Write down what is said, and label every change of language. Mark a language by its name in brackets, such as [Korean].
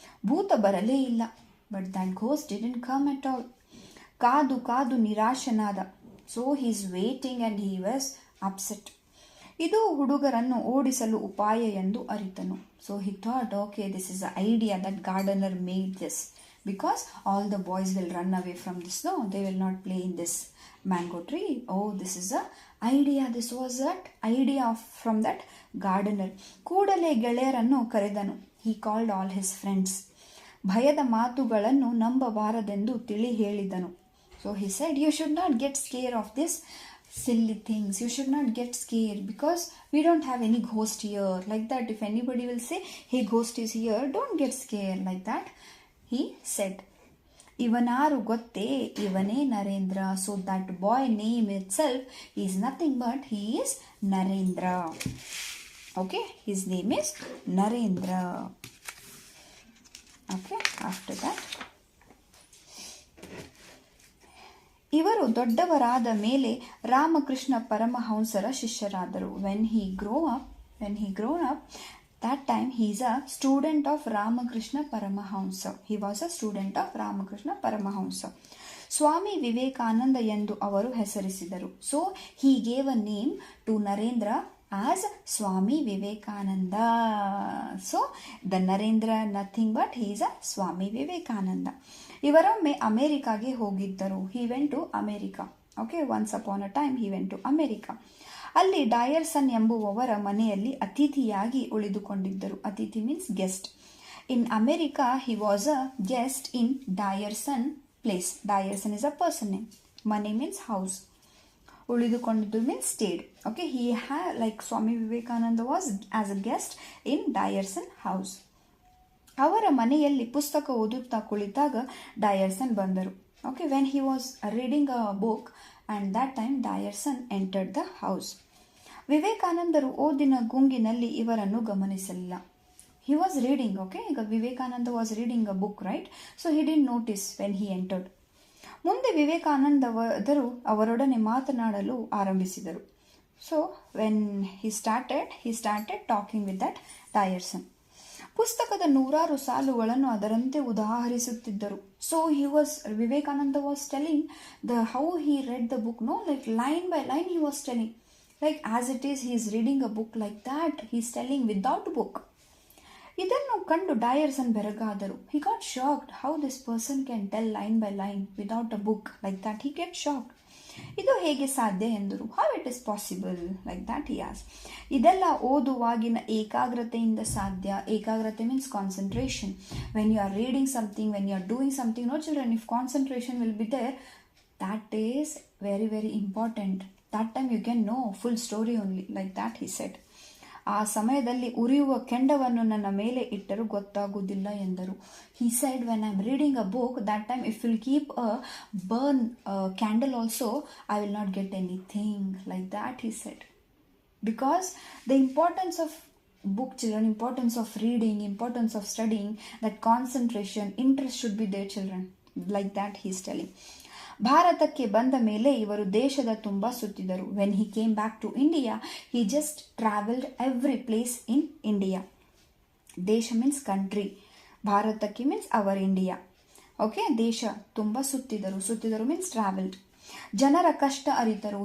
[Kannada] ಭೂತ ಬರಲೇ ಇಲ್ಲ. [English] But that ghost didn't come at all. [Kannada] ಕಾದು ಕಾದು ನಿರಾಶನಾದ. [English] So he is waiting and he was upset. [Kannada] ಇದು ಹುಡುಗರನ್ನು ಓಡಿಸಲು ಉಪಾಯ ಎಂದು ಅರಿತನು. [English] So he thought, okay, this is the idea that gardener made this. Because all the boys will run away from this, no, they will not play in this mango tree. Oh, this is a idea. This was that idea from that gardener. [Kannada] ಕೂಡಲೇ ಗೆಳೆಯರನ್ನು ಕರೆದನು. [English] He called all his friends. [Kannada] ಭಯದ ಮಾತುಗಳನ್ನು ನಂಬಬಾರದೆಂದು ತಿಳಿ ಹೇಳಿದನು. [English] So he said, you should not get scared of this silly things. You should not get scared because we don't have any ghost here. Like that, if anybody will say, hey, ghost is here, don't get scared. Like that, he said. [Kannada] ಇವನಾರು ಗೊತ್ತೇ, ಇವನೇ Narendra. [English] So that boy name itself is nothing but he is Narendra. Okay, his name is Narendra. Okay, after that [Kannada] ಇವರು ದೊಡ್ಡವರಾದ ಮೇಲೆ Ramakrishna ಪರಮಹಂಸರ ಶಿಷ್ಯರಾದರು. [English] When he grown up that time he is a student of Ramakrishna Paramahamsa. He was a student of Ramakrishna Paramahamsa. [Kannada] Swami Vivekananda ಎಂದು ಅವರು ಹೆಸರಿಸಿದರು. [English] So he gave a name to Narendra as Swami Vivekananda. So the Narendra nothing but he is a Swami Vivekananda. [Kannada] ಇವರೊಮ್ಮೆ ಅಮೆರಿಕಾಗೆ ಹೋಗಿದ್ದರು. [English] he went to America. Okay, once upon a time he went to America. [Kannada] ಅಲ್ಲಿ ಡಯರ್ಸನ್ ಎಂಬುವವರ ಮನೆಯಲ್ಲಿ ಅತಿಥಿಯಾಗಿ ಉಳಿದುಕೊಂಡಿದ್ದರು. [English] ಅತಿಥಿ means guest. In America he was a guest in Dyerson place. Dyerson is a person name. ಮನೆ means house. ಉಳಿದುಕೊಂಡಿದ್ದು means stayed. Okay, he like Swami Vivekananda was as a guest in Dyerson house. [Kannada] ಅವರ ಮನೆಯಲ್ಲಿ ಪುಸ್ತಕ ಓದುತ್ತಾ ಕುಳಿತಾಗ ಡಯರ್ಸನ್ ಬಂದರು. [English] Okay, when he was reading a book and that time Dyerson entered the house. [Kannada] ವಿವೇಕಾನಂದರು ಓದಿನ ಗುಂಗಿನಲ್ಲಿ ಇವರನ್ನು ಗಮನಿಸಲಿಲ್ಲ. [English] He was reading, okay? ಈಗ Vivekananda was reading a book, right? So he didn't notice when he entered. [Kannada] ಮುಂದೆ ವಿವೇಕಾನಂದರು ಅವರೊಡನೆ ಮಾತನಾಡಲು ಆರಂಭಿಸಿದರು. [English] So when he started talking with that Dyerson. [Kannada] ಪುಸ್ತಕದ ನೂರಾರು ಸಾಲುಗಳನ್ನು ಅದರಂತೆ ಉದಾಹರಿಸುತ್ತಿದ್ದರು. [English] So Vivekananda was telling how he read the book, no, like line by line he was telling, like as it is he is reading a book, like that he is telling without book. [Kannada] ಇದನ್ನು ಕಂಡು ಡಯರ್ಸನ್ ಬೆರಗಾದರು. [English] He got shocked, how this person can tell line by line without a book, like that he get shocked. [Kannada] ಇದು ಹೇಗೆ ಸಾಧ್ಯ ಎಂದರು. [English] How it is possible, like that he as. [Kannada] ಇದೆಲ್ಲ ಓದುವಾಗಿನ ಏಕಾಗ್ರತೆಯಿಂದ ಸಾಧ್ಯ. ಏಕಾಗ್ರತೆ [English] Means concentration. When you are reading something, when you are doing something, no children, if concentration will be there, that is very very important. That time you can know full story only, like that he said. [Kannada] ಆ ಸಮಯದಲ್ಲಿ ಉರಿಯುವ ಕೆಂಡವನ್ನು ನನ್ನ ಮೇಲೆ ಇಟ್ಟರೂ ಗೊತ್ತಾಗುವುದಿಲ್ಲ ಎಂದರು. [English] he said, when I am reading a book, that time if you keep a burn candle also, I will not get anything, like that he said. Because the importance of book, children, importance of reading, importance of studying, that concentration, interest should be there, children, like that he is telling. [Kannada] ಭಾರತಕ್ಕೆ ಬಂದ ಮೇಲೆ ಇವರು ದೇಶದ ತುಂಬ ಸುತ್ತಿದರು. [English] When he came back to India, he just travelled every place in India. ದೇಶ means country, ಭಾರತಕ್ಕೆ means our India. [Kannada] Okay, ದೇಶ ತುಂಬ ಸುತ್ತಿದರು [English] Means travelled. [Kannada] ಜನರ ಕಷ್ಟ ಅರಿತರು.